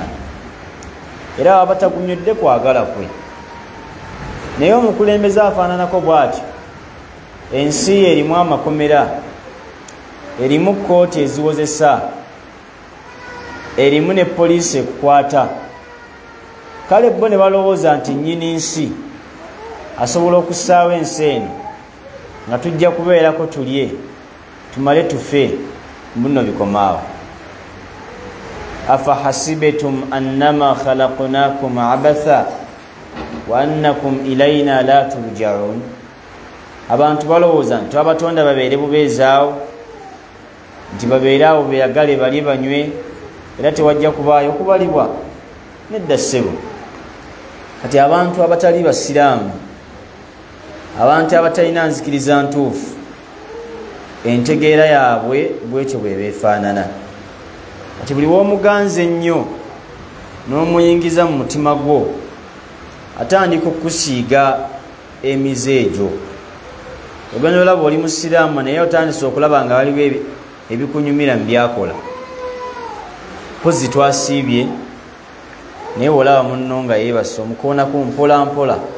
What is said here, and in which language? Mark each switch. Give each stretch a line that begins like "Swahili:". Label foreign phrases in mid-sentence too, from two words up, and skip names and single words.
Ganda: era aba batagunywedde kwagala kwe naye omukulembeze afaananako bw'atyo ensi erimu amakomera erimu kooti eziwozesa erimu ne poliisi ekukwata kale bo ne balowooza nti nnyini nsi asobola okussaawo ensi eno nga tujja kubeerako tulye tumale tufe muno bikomaawo
Arabic: أفحسبتم أنما خلقناكم عبثا وأنكم إلينا لا ترجعون
Ganda: abantu balowooza nti abatonda babeere bubeezaawo nti babeere awo beyagale bali banywe era tewajja kubaayo okubalibwa nedda ssebo kati abantu abatali basiraamu abantu abatalina nzikiriza ntuufu entegeera yaabwe bwetyo bwebeefaanana kati buli w'omuganza ennyo n'omuyingiza mu mutima gwo atandika okusiiga emize egyo ogenda olaba oli musiraamu naye otandise okulaba nga waliwo ebikunyumira mu byakola pozi twasiibye naye olaba munno nga yeebase omukoonaku mpola mpola